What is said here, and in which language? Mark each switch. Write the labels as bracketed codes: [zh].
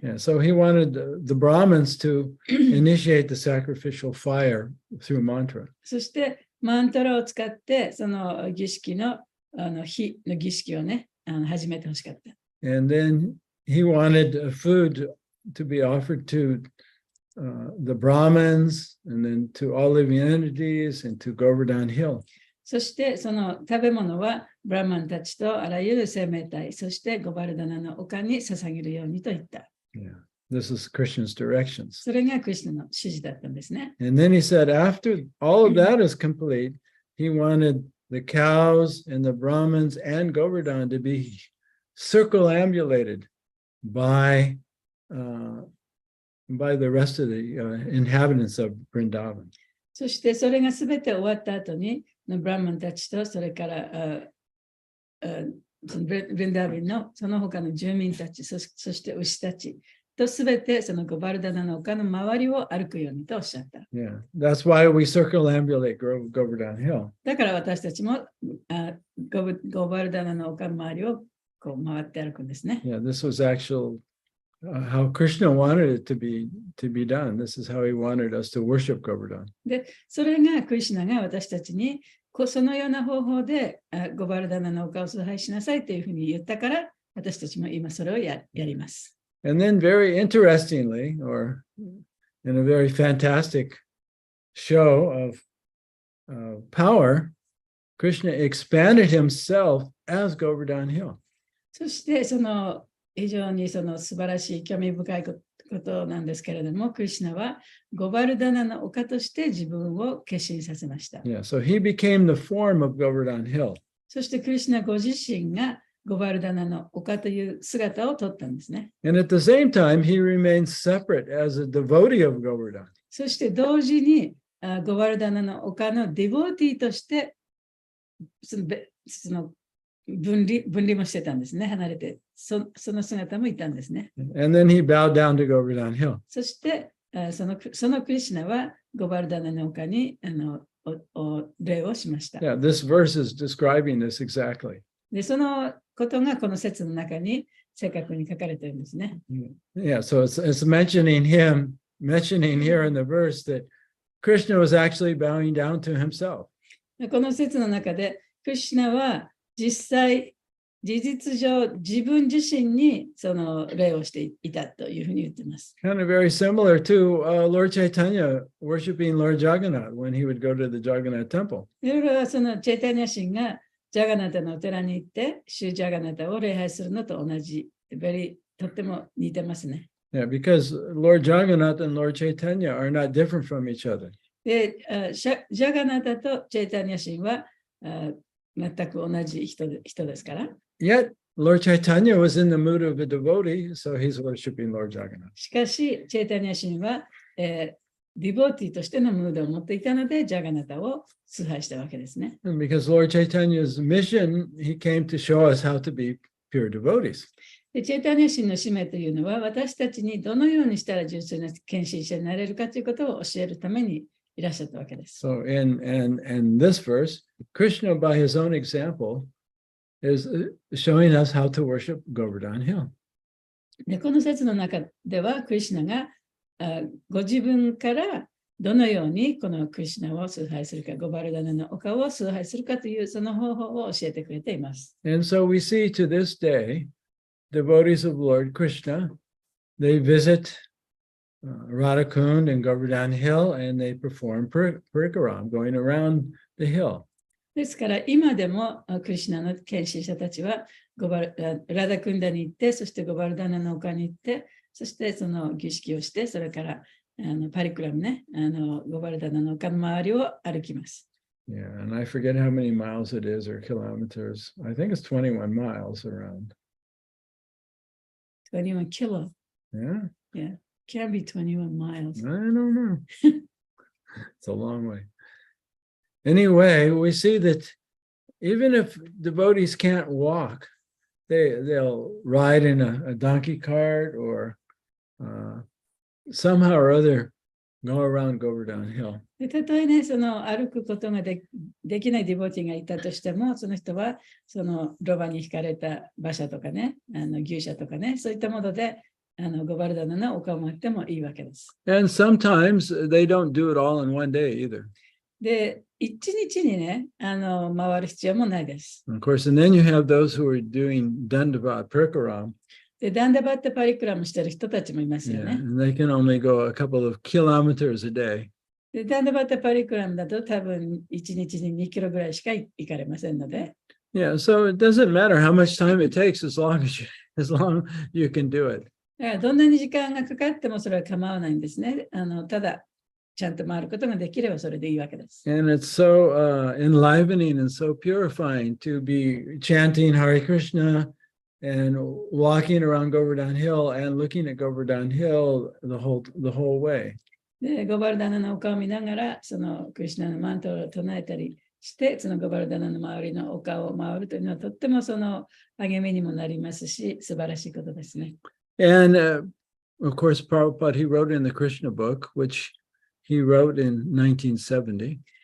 [en] Yeah, so he wanted the Brahmins to initiate the sacrificial fire through mantra. [ja] そしてマントラを使ってその儀式の火の儀式をね始めてほしかった。 [en] And then he wanted food to be offered to the Brahmins and then to all living entities and to Govardhan Hill. [ja] そしてその食べ物はブラマンたちとあらゆる生命体、そしてゴバルダナの丘に捧げるようにと言った。 [en] Yeah, this is Krishna's directions. [ja] それがクリシュナの指示だったんですね。 [en] And then he said, after all of that is complete, he wanted the cows and the Brahmins and Govardhan to be circumambulated by the rest of the inhabitants of Vrindavan. [ja] そしてそれがすべて終わった後に、ブラマンたちとそれからブリンダービンのその他の住民たち、そして牛たちとすべてそのゴバルダナの丘の周りを歩くようにとおっしゃった。 [en] Yeah, that's why we circumambulate Govardhan Hill. [ja] だから私たちもゴバルダナの丘の周りをこう回って歩くんですね。 [en] Yeah, this was how Krishna wanted it to be done. This is how he wanted us to worship Govardhan. [ja] で、それがクリシュナが私たちにそのような方法でゴバルダナの丘を崇拝しなさいというふうに言ったから、私たちも今それをやります。 [en] And then very interestingly, or in a very fantastic show of power, Krishna expanded himself as Govardhan Hill. [ja] そしてその非常にその素晴らしい興味深いことなんですけれども、クリシュナはゴバルダナの丘として自分を化身させました。 [en] Yeah, so he became the form of Govardhan Hill. [ja] そしてクリシュナご自身がゴバルダナの丘という姿をとったんですね。 [en] And at the same time, he remains separate as a devotee of Govardhan. [ja] そして同時にゴバルダナの丘のディボーティーとしてその分離もしてたんですね。離れてその姿もいたんですね。 [en] And then he bowed down to Govardhan Hill. [ja] そしてそのクリシュナはゴバルダナの丘に礼をしました。 [en] Yeah, this verse is describing this exactly. [ja] で、そのことがこの説の中に正確に書かれているんですね。 [en] Yeah, so it's mentioning here in the verse that Krishna was actually bowing down to himself. [ja] この説の中で、クリシュナは事実上、自分自身にその礼をしていたというふうに言っています。 [en] Kind of very similar to Lord Chaitanya worshiping Lord Jagannath when he would go to the Jagannath temple. [ja] いろいろそのチェイタニア神がジャガナタのお寺に行って、シュジャガナタを礼拝するのと同じ、とっても似てますね。 [en] Yeah, because Lord Jagannath and Lord Chaitanya are not different from each other. [ja] で、ジャガナタとチェイタニア神は全く同じ人ですから。 [en] Yet, Lord Chaitanya was in the mood of a devotee, so he's worshiping Lord Jagannath. [ja] しかし、チェイタニア神は、ディボーティーとしてのムードを持っていたので、ジャガナタを崇拝したわけですね。 [en] And because Lord Chaitanya's mission, he came to show us how to be pure devotees. [ja] でチェイタニア神の使命というのは、私たちにどのようにしたら純粋な献身者になれるかということを教えるためにいらっしゃったわけです。 [en] So in this verse, Krishna, by his own example, is showing us how to worship Govardhan Hill. [ja] でこの説の中では、クリシュナがご自分からどのようにこのクリシュナを崇拝するか、ゴバルダナの丘を崇拝するかというその方法を教えてくれています。 [en] And so we see to this day, devotees of Lord Krishna, they visit Radhakund and Govardhan Hill and they perform parikaram, going around the hill. [ja] ですから今でもクリシュナの献身者たちはラダクンダに行って、そしてゴバルダナの丘に行って、そしてその儀式をして、それからパリクラムね、ゴバルダナの丘の周りを歩きます。 [en] Yeah, and I forget how many miles it is or kilometers. I think it's 21 miles around. 21 kilo. Yeah? Yeah, can be 21 miles. I don't know. It's a long way. Anyway, we see that even if devotees can't walk, they'll ride in a donkey cart or somehow or other go around Govardhan Hill. [ja] でたとえね、その歩くことができないディボティがいたとしても、その人はそのロバに引かれた馬車とかね、牛車とかね、そういったものでゴバルダナの丘を回ってもいいわけです。 [en] And sometimes they don't do it all in one day either. [ja] で、一日にね、回る必要もないです。 [en] Of course, and then you have those who are doing Dandavat Parikaram. [ja] で、ダンダバッタパリクラムしてる人たちもいますよ [en] Yeah, [ja] ね。 [en] and they can only go a couple of kilometers a day. [ja] で、ダンダバッタパリクラムだと多分1日に2キロぐらいしか行かれませんので。 [en] Yeah, so it doesn't matter how much time it takes as long as you can do it. [ja] だからどんなに時間がかかってもそれは構わないんですね。ただ、ちゃんと回ることができればそれでいいわけです。 [en] And it's so enlivening and so purifying to be chanting Hare Krishna and walking around Govardhan Hill and looking at Govardhan Hill the whole way. [ja] で、ゴバルダナの丘を見ながら、そのクリシュナのマントを唱えたりして、そのゴバルダナの周りの丘を回るというのはとってもその励みにもなりますし、素晴らしいことですね。 [en] And of course, Prabhupada, he wrote in the Krishna book, which he wrote in 1970.